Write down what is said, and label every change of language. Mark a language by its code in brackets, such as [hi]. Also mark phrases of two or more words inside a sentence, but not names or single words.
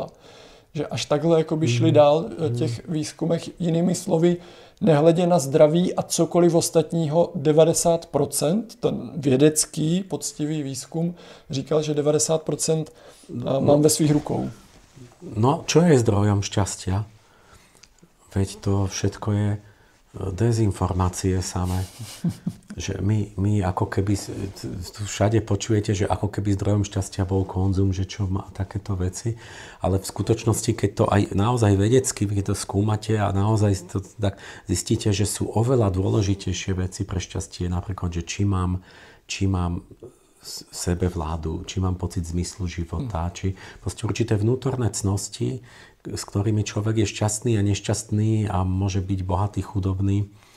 [cs] Že až takhle jakoby šli dál v těch výzkumech, jinými slovy, nehledě na zdraví a cokoliv ostatního, 90%, ten vědecký, poctivý výzkum říkal, že 90% mám ve svých rukou. No, [sk] čo je zdrojom šťastia? Veď to všetko je dezinformácie samé. Že my ako keby, tu všade počujete, že ako keby zdrojom šťastia bol konzum, že čo má takéto veci, ale v skutočnosti, keď to aj naozaj vedecky, keď to skúmate a naozaj to tak zistíte, že sú oveľa dôležitejšie veci pre šťastie, napríklad, že či mám sebevládu, či mám pocit zmyslu života, či proste určité vnútorné cnosti, s ktorými človek je šťastný a nešťastný a môže byť bohatý, chudobný.